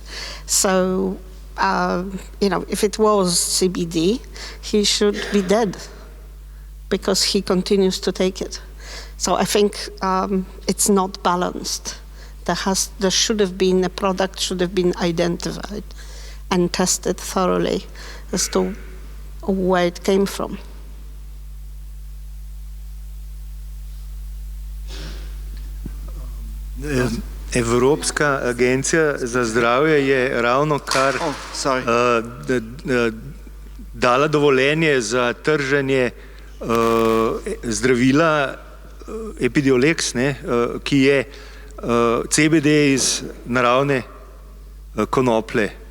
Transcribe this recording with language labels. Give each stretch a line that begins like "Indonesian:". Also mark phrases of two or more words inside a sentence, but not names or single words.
English: So, if it was CBD, he should be dead because he continues to take it. So I think it's not balanced. There should have been, a product should have been identified and tested thoroughly as to where it came from.
Slovenian: Evropska agencija za zdravje je ravno kar dala dovoljenje za trženje zdravila Epidiolex, ki je CBD iz naravne konoplje.